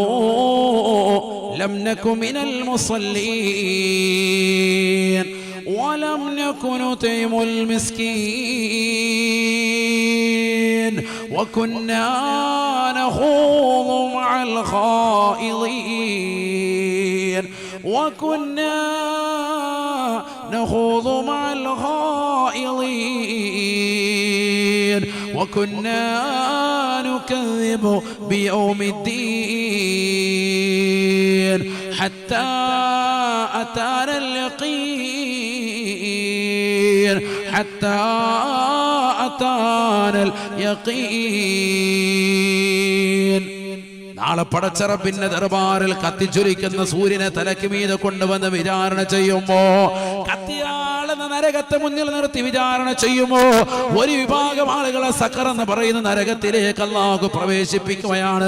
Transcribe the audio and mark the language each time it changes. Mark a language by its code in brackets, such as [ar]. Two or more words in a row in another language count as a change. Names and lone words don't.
[ar] لم نك من المصلين ولم نك نطعم المسكين وكنا نخوض مع الخائضين وكنا نخوض مع الخائضين وكنا نكذب بيوم الدين حتى أتانا اليقين حتى أتانا اليقين. [ml] നാളെ പടച്ചറപ്പിന്റെ ദർബാറിൽ കത്തിച്ചൊലിക്കുന്ന സൂര്യനെ തലയ്ക്ക് മീതെ കൊണ്ടുവന്ന് വിചാരണ ചെയ്യുമ്പോ, കത്തിയാളുന്ന നരകത്തെ മുന്നിൽ നിർത്തി വിചാരണ ചെയ്യുമ്പോ ഒരു വിഭാഗം ആളുകളെ സഖർ എന്ന് പറയുന്ന നരകത്തിലേക്ക് അല്ലാഹു പ്രവേശിപ്പിക്കുകയാണ്.